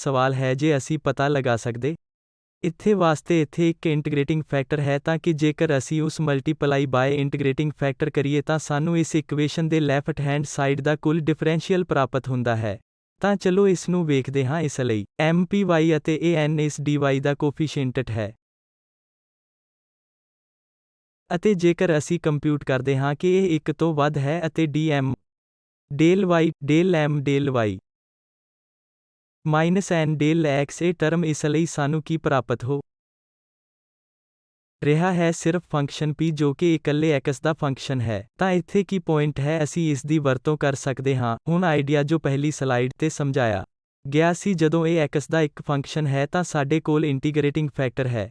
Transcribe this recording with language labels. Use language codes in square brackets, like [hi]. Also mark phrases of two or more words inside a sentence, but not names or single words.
[pa] ਸਵਾਲ ਹੈ ਜੇ ਅਸੀਂ ਪਤਾ ਲਗਾ ਸਕਦੇ ਇੱਥੇ ਵਾਸਤੇ ਇੱਥੇ ਇੱਕ [en] integrating factor [pa] ਹੈ ਤਾਂ ਕਿ ਜੇਕਰ ਅਸੀਂ ਉਸ [en] multiply by integrating factor [pa] ਕਰੀਏ ਤਾਂ ਸਾਨੂੰ ਇਸ ਇਕੁਏਸ਼ਨ ਦੇ [en] left hand side [pa] ਦਾ ਕੁੱਲ ਡਿਫਰੈਂਸ਼ੀਅਲ ਪ੍ਰਾਪਤ ਹੁੰਦਾ ਹੈ। ਤਾਂ ਚਲੋ ਇਸ ਨੂੰ ਵੇਖਦੇ ਹਾਂ। ਇਸ ਲਈ mpy ਅਤੇ ਇਹ n ਇਸ dy ਦਾ ਕੋਫੀਸ਼ੀਐਂਟ ਹੈ ਅਤੇ ਜੇਕਰ ਅਸੀਂ ਕੰਪਿਊਟ ਕਰਦੇ ਹਾਂ ਕਿ ਇਹ 1 ਤੋਂ ਵੱਧ ਹੈ ਅਤੇ [en] dm del y del m del y [pa] ਮਾਈਨਸ n del x ਇਹ ਟਰਮ ਇਸ ਲਈ ਸਾਨੂੰ ਕੀ ਪ੍ਰਾਪਤ ਹੋ ਰਿਹਾ ਹੈ ਸਿਰਫ ਫੰਕਸ਼ਨ p ਜੋ ਕਿ ਇਕੱਲੇ x ਦਾ ਫੰਕਸ਼ਨ ਹੈ। ਤਾਂ ਇੱਥੇ ਕੀ ਪੁਆਇੰਟ ਹੈ ਅਸੀਂ ਇਸ ਦੀ ਵਰਤੋਂ ਕਰ ਸਕਦੇ ਹਾਂ। ਹੁਣ ਆਈਡੀਆ ਜੋ ਪਹਿਲੀ ਸਲਾਈਡ ਤੇ ਸਮਝਾਇਆ ਗਿਆ ਸੀ ਜਦੋਂ ਇਹ x ਦਾ ਇੱਕ ਫੰਕਸ਼ਨ ਹੈ ਤਾਂ ਸਾਡੇ ਕੋਲ [en] integrating factor [pa] ਹੈ।